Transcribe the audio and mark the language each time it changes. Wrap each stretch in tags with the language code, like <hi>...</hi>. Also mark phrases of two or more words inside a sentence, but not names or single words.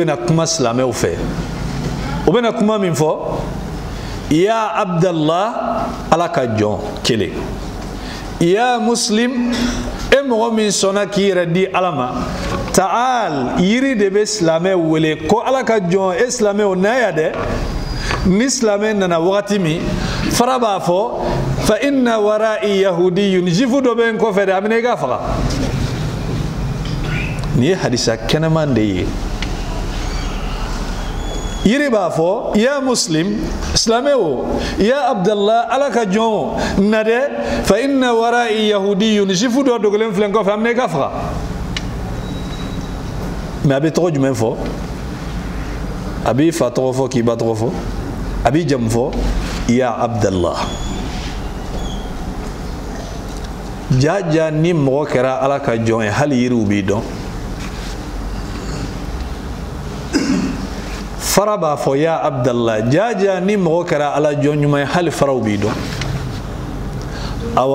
<bm>bɛna kuma silamɛw fɛ u bɛna kuma min fɔ</bm> <ar>يا عبد الله</ar> <bm>ala ka jɔn kelen</bm> <ar>يا مسلم</ar> <bm>e mɔgɔ min sɔnna k'i yɛrɛ di ala ma ta'al yiri de bɛ silamɛ wele ko ala ka jɔn e silamɛw n'a ya dɛ ni silamɛ nana wagati min fara b'a fɔ</bm> <ar>فإن ورائي يهودي</ar> <bm>jifu dɔ bɛ n kɔfɛ dɛ a bɛna i ka faga ni hadisa kenaman de ye yiri b'a fɔ</bm> <ar>يا مسلم</ar> <bm>islameo</bm> <ar>يا عبد الله</ar> <bm>ala ka jɔn na dɛ</bm> <ar>فإن ورائي يهودي</ar> <bm>jifu dɔ dogolen filɛ kɔfɛ an bɛ ka faga mais a bɛ tɔgɔ jumɛn fɔ a b'i fa tɔgɔ fɔ k'i ba tɔgɔ fɔ a b'i jamu fɔ</bm> <ar>يا عبد الله</ar> <bm>jaja ni mɔgɔ kɛra ala ka jɔn ye hali yiriw b'i dɔn fara b'a fɔ</bm> <ar>يا عبد الله</ar> <bm>jaja ni mɔgɔ kɛra ala jɔn ɲuman ye hali faraw b'i dɔn awa</bm>